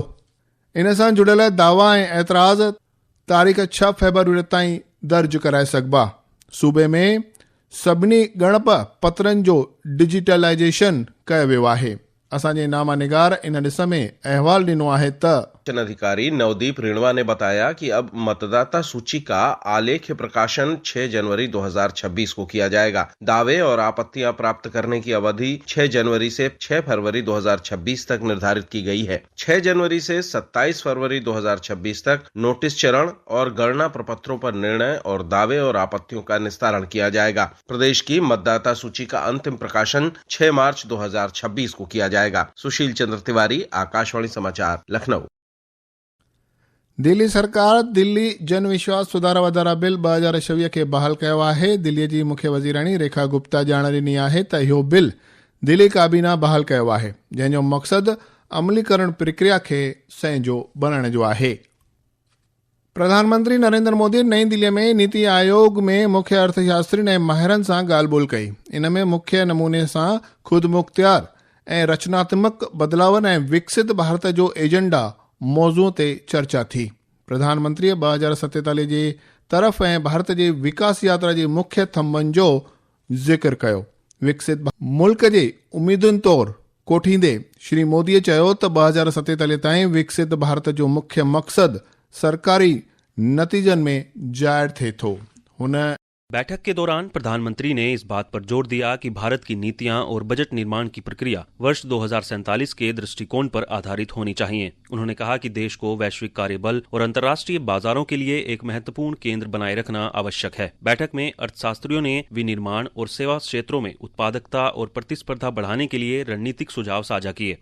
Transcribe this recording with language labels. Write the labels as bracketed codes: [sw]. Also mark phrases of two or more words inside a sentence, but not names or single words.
[sd] इन सां जुड़ियल दावा ऐं एतिराज़ तारीख़ 6 फरवरी ताईं दर्ज कराए सघिबा। सूबे में सभिनी ॻणप पत्रनि जो डिजिटलाइजेशन कयो वियो आहे। असांजे नामानिगार इन ॾिस में अहवाल ॾिनो आहे त [hi] अधिकारी नवदीप रिणवा ने बताया कि अब मतदाता सूची का आलेख्य प्रकाशन 6 जनवरी 2026 को किया जाएगा। दावे और आपत्तियां प्राप्त करने की अवधि 6 जनवरी से 6 फरवरी 2026 तक निर्धारित की गई है। 6 जनवरी से 27 फरवरी 2026 तक नोटिस चरण और गणना प्रपत्रों पर निर्णय और दावे और आपत्तियों का निस्तारण किया जाएगा। प्रदेश की मतदाता सूची का अंतिम प्रकाशन 6 मार्च 2026 को किया जाएगा। सुशील चंद्र तिवारी, आकाशवाणी समाचार, लखनऊ। [sd] दिल्ली सरकार दिल्ली जन विश्वास सुधारा वधारा बिल 2026 खे बहाल कयो आहे। दिल्लीअ जी मुख्य वज़ीराणी रेखा गुप्ता ॼाण ॾिनी आहे त इहो बिल दिल्ली काबीना बहाल कयो आहे, जंहिंजो मक़सदु अमलीकरण प्रक्रिया खे संहिंजो बनाइण जो आहे। प्रधानमंत्री नरेंद्र मोदी नई दिल्लीअ में नीति आयोग में मुख्य अर्थशास्त्री ऐं माहिरनि सां ॻाल्हि ॿोल कई। इन में मुख्य नमूने सां ख़ुदि मुख्तियार ऐं रचनात्मक बदिलावनि ऐं विकसित भारत जो एजेंडा मौज़ू ते चर्चा थी। प्रधानमंत्री 2047 जे तरफ़ ऐं भारत जे विकास यात्रा जे मुख्य थंभनि जो ज़िक्र कयो। विकसित मुल्क जे उमीदुनि तौरु कोठींदे श्री मोदीअ चयो त 2047 ताईं विकसित भारत जो मुख्य मक़सदु सरकारी नतीजनि में ज़ाहिर थिए थो। हुन [hi] बैठक के दौरान प्रधानमंत्री ने इस बात पर जोर दिया कि भारत की नीतियां और बजट निर्माण की प्रक्रिया वर्ष 2047 के दृष्टिकोण पर आधारित होनी चाहिए। उन्होंने कहा कि देश को वैश्विक कार्यबल और अंतर्राष्ट्रीय बाजारों के लिए एक महत्वपूर्ण केंद्र बनाए रखना आवश्यक है। बैठक में अर्थशास्त्रियों ने विनिर्माण और सेवा क्षेत्रों में उत्पादकता और प्रतिस्पर्धा बढ़ाने के लिए रणनीतिक सुझाव साझा किए।